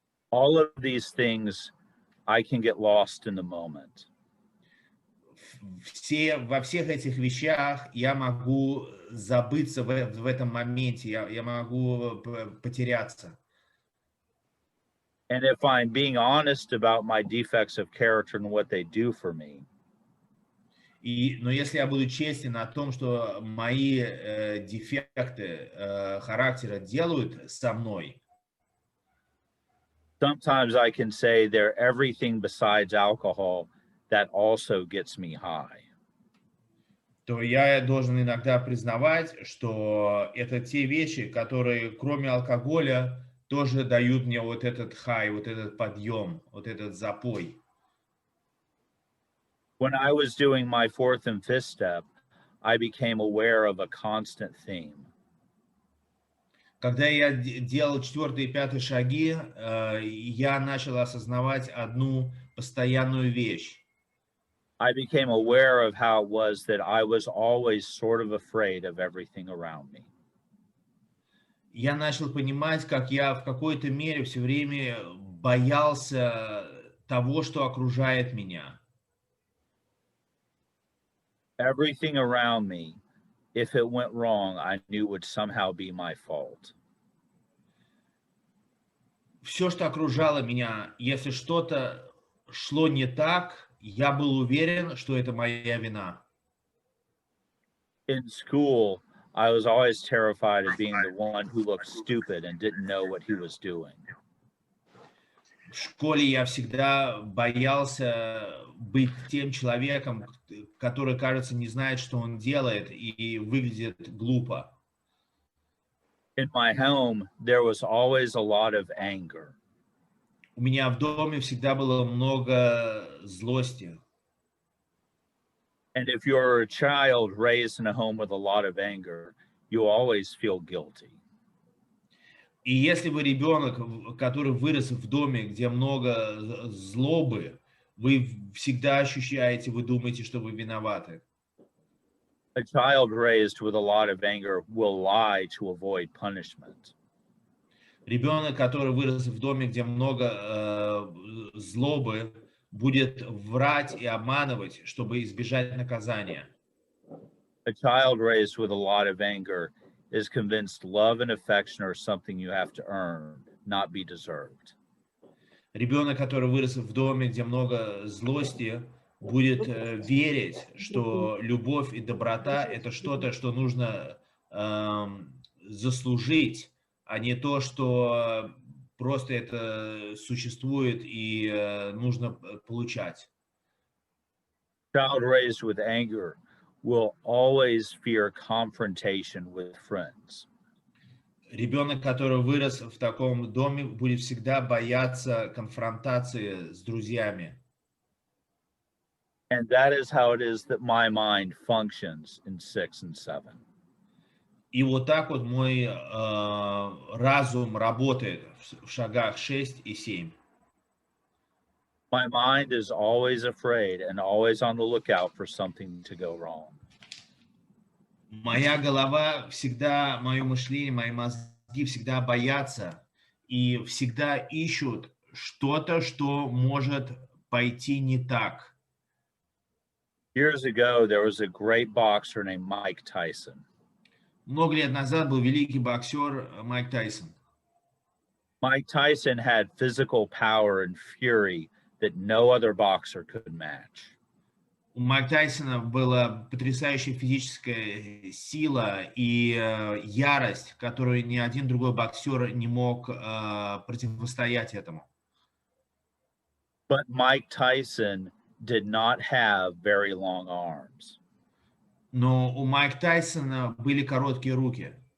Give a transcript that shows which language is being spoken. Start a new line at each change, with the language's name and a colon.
English: All of these things, I can get lost in the moment.
Russian: Во всех этих вещах я могу забыться в этом моменте, я могу потеряться.
English: And if I'm being honest about my defects of character and what they do for me,
Russian: Но если я буду честен о том, что мои дефекты характера делают со мной,
English: sometimes I can say they're everything besides alcohol that also gets me high.
Russian: то я должен иногда признавать, что это те вещи, которые кроме алкоголя тоже дают мне вот этот хай, вот этот подъем, вот этот запой.
English: When I was doing my fourth and fifth step, I became aware of a constant theme.
Russian: Когда я делал четвертый и пятый шаги, я начал осознавать одну постоянную вещь.
English: I became aware of how it was that I was always sort of afraid of everything around me.
Russian: Я начал понимать, как я в какой-то мере все время боялся того, что окружает меня.
English: Everything around me, if it went wrong, I knew would somehow be my fault.
Russian: Все, что окружало меня, если что-то шло не так, я был уверен, что это моя вина.
English: In school, I was always terrified of being the one who looked stupid and didn't know what he was doing.
Russian: В школе я всегда боялся быть тем человеком, который, кажется, не знает, что он делает, и выглядит глупо.
English: In my home, there was always a lot of anger.
Russian: У меня в доме всегда было много злости.
English: And if you're a child raised in a home with a lot of anger, you always feel guilty.
Russian: И если вы ребенок, который вырос в доме, где много злобы, вы всегда ощущаете, вы думаете, что вы виноваты.
English: A child raised with a lot of anger will lie to avoid punishment.
Russian: Ребенок, который вырос в доме, где много злобы, будет врать и обманывать, чтобы избежать наказания.
English: A child raised with a lot of anger is convinced love and affection are something you have to earn, not be deserved.
Russian: Ребенок, который вырос в доме, где много злости, будет верить, что любовь и доброта – это что-то, что нужно заслужить, а не то, что просто это существует и нужно получать.
English: Child raised with anger will always fear confrontation with friends.
Russian: Ребенок, который вырос в таком доме, будет всегда бояться конфронтации с друзьями.
English: And that is how it is that my mind functions in 6 and 7.
Russian: И вот так вот мой разум работает в шагах 6 и 7.
English: My mind is always afraid and always on the lookout for something to go wrong.
Russian: Моя голова всегда, мое мышление, мои мозги всегда боятся и всегда ищут что-то, что может пойти не так.
English: Years ago, there was a great boxer named Mike Tyson.
Russian: Много лет назад был великий боксер Майк Тайсон.
English: Mike Tyson had physical power and fury that no other boxer could match.
Russian: У Майка Тайсона была потрясающая физическая сила и ярость, которую ни один другой боксер не мог противостоять этому.
English: But Mike Tyson did not have very long arms.
Russian: Но у Майка Тайсона были короткие руки.